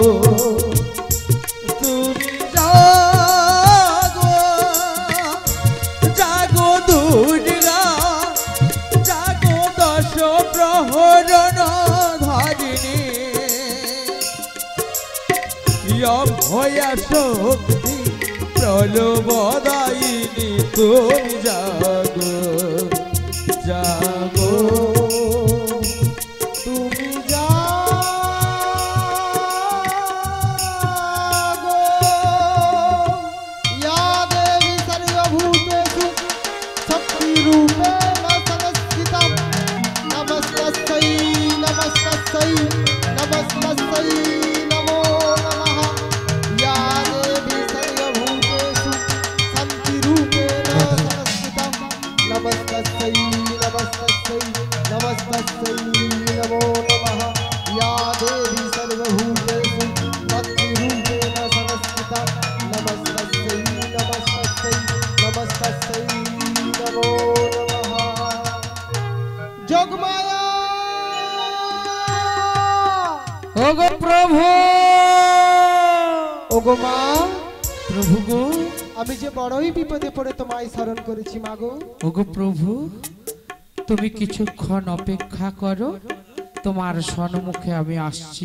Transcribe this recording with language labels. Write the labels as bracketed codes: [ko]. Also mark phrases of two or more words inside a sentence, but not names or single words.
[bn] তুমি জাগো জাগো দুর্গা জাগো দশ প্রহরণ ধারিণী অভয়া শক্তি প্রলবদায়িনী তুমি জাগো জাগো তুমি জাগো [sa] या देवी सर्वभूतेषु शक्तिरूपेण संस्थिता नमस्तस्यै नमस्तस्यै नमस्तस्यै नमो नमः या देवी सर्वभूतेषु शान्तिरूपेण संस्थिता नमस्तस्यै नमस्तस्यै नमस्तस्यै नमो नमः या देवी सर्वभूतेषु भक्तिरूपेण संस्थिता नमस्तस्यै नमस्तस्यै नमस्तस्यै नमो नमः जोगमाया [bn] ওগো প্রভু ওগো মা প্রভু গো আমি যে বড়ই বিপদে পড়ে তোমায় স্মরণ করেছি মা গো ওগো প্রভু তুমি কিছুক্ষণ অপেক্ষা করো তোমার সম্মুখে আমি আসছি